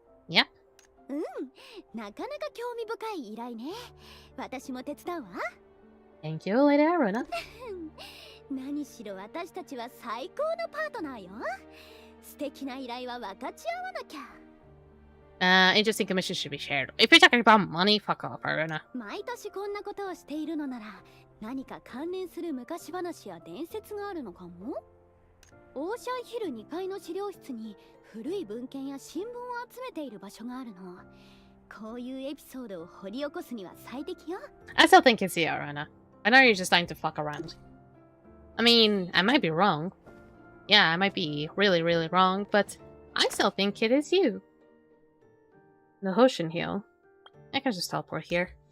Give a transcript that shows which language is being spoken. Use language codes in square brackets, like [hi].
[en] Yep. [ja] なかなか興味深い依頼ね。私も手伝うわ。 [en] Thank you, Lady Aruna. [ja] 何しろ私たちは最高のパートナーよ。素敵な依頼は分かち合わなきゃ。 [en] Interesting commission should be shared. If you're talking about money, fuck off, Aruna. [ja] 毎年こんなことをしているのなら何か関連する昔話や伝説があるのかも。オーシャンヒル2階の資料室に古い文献や新聞を集めている場所があるの。こういうエピソードを掘り起こすには最適よ。 [en] I still think it's you, Aruna. I know you're just trying to fuck around. I mean, I might be wrong. Yeah, I might be really, really wrong, but I still think it is you. The Hoshin Hill. I can just teleport here.